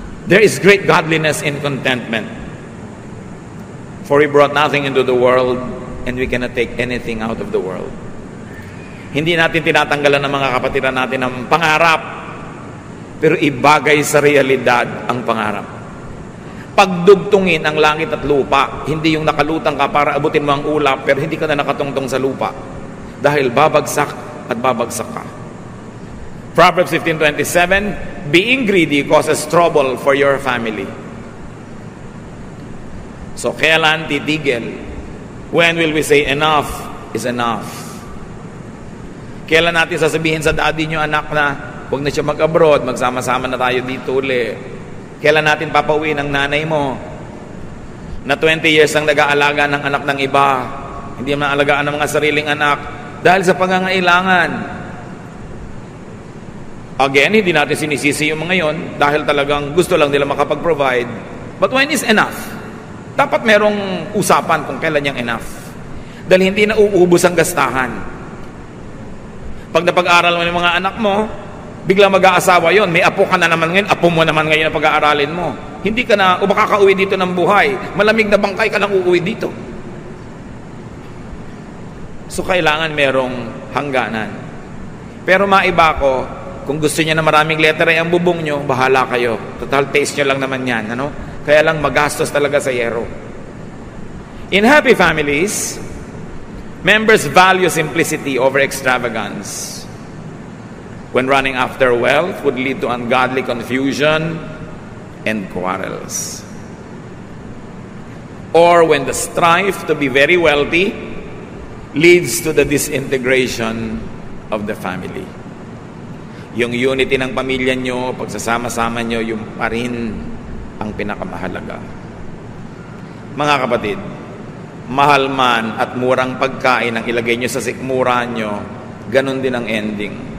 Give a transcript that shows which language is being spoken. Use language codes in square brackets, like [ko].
[en] There is great godliness in contentment. For we brought nothing into the world, and we cannot take anything out of the world. [tl] Hindi natin tinatanggalan ng mga kapatiran natin ng pangarap, pero ibagay sa realidad ang pangarap. Pagdugtungin ang langit at lupa, hindi yung nakalutang ka para abutin mo ang ulap, pero hindi ka na nakatungtong sa lupa. Dahil babagsak at babagsak ka. [en] Proverbs 15:27, being greedy causes trouble for your family. [tl] So kailan titigil? [en] When will we say enough is enough? [tl] Kailan natin sasabihin sa daddy nyo, anak, na huwag na siya mag-abroad, magsama-sama na tayo dito uli? Kailan natin papauwi ng nanay mo na 20 years ang nag-aalaga ng anak ng iba, hindi man alagaan ng mga sariling anak dahil sa pangangailangan? Again, hindi natin sinisisi yung mga yon dahil talagang gusto lang nila makapag-provide. [en] But when is enough? [tl] Dapat merong usapan kung kailan yung enough. Dahil hindi na uubos ang gastahan. Pag napag-aaral mo ng mga anak mo, biglang mag-aasawa yon, may apo ka na naman ngayon, apo mo naman ngayon na pag-aaralin mo. Hindi ka na, o makakauwi dito ng buhay, malamig na bangkay ka lang uuwi dito. So kailangan merong hangganan. Pero maiba ko, kung gusto niya na maraming letter ang bubong nyo, bahala kayo. Total taste nyo lang naman yan. Ano? Kaya lang magastos talaga sa yero. [en] In happy families, members value simplicity over extravagance. When running after wealth would lead to ungodly confusion and quarrels. Or when the strife to be very wealthy leads to the disintegration of the family. [tl] Yung unity ng pamilya nyo, pagsasama-sama nyo, yung pa rin ang pinakamahalaga. Mga kapatid, mahal man at murang pagkain ang ilagay nyo sa sikmura nyo, ganun din ang ending.